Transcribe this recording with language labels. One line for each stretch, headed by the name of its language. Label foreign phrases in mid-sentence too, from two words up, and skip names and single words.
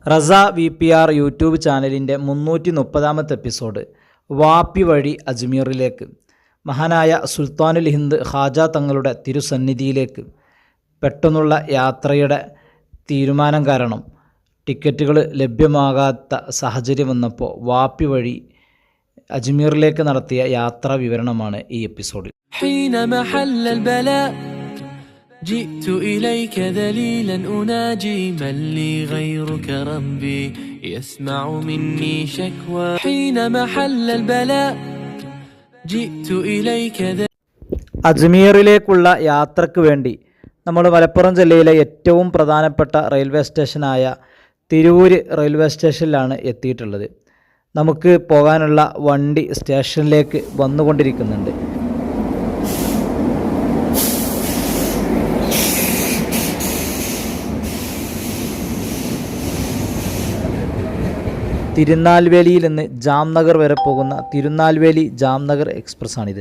Malayalam: റസ VPR യൂട്യൂബ് ചാനലിൻ്റെ 330-ാമത്തെ എപ്പിസോഡ് വാപ്പി വഴി അജ്മീറിലേക്ക്, മഹാനായ സുൽത്താനുൽ ഹിന്ദ് ഖാജ തങ്ങളുടെ തിരുസന്നിധിയിലേക്ക് പെട്ടെന്നുള്ള യാത്രയുടെ തീരുമാനം കാരണം ടിക്കറ്റുകൾ ലഭ്യമാകാത്ത സാഹചര്യം വന്നപ്പോൾ വാപ്പി വഴി അജ്മീറിലേക്ക് നടത്തിയ യാത്രാ വിവരണമാണ് ഈ എപ്പിസോഡിൽ.
Arabic: جئت إليك ذليلا أناجي من لي غيرك ربي يسمع مني شكوى حين محل البلاء جئت إليك
Malayalam: അജ്മീറിലേക്കുള്ള യാത്രയ്ക്ക് വേണ്ടി നമ്മൾ മലപ്പുറം ജില്ലയിലെ ഏറ്റവും പ്രധാനപ്പെട്ട റെയിൽവേ സ്റ്റേഷനായ തിരൂര് റെയിൽവേ സ്റ്റേഷനിലാണ് എത്തിയിട്ടുള്ളത്. നമുക്ക് പോകാനുള്ള വണ്ടി സ്റ്റേഷനിലേക്ക് വന്നുകൊണ്ടിരിക്കുന്നുണ്ട്. തിരുനാൽവേലിയിൽ നിന്ന് ജാംനഗർ വരെ പോകുന്ന തിരുനാൽവേലി ജാംനഗർ എക്സ്പ്രസ് ആണിത്.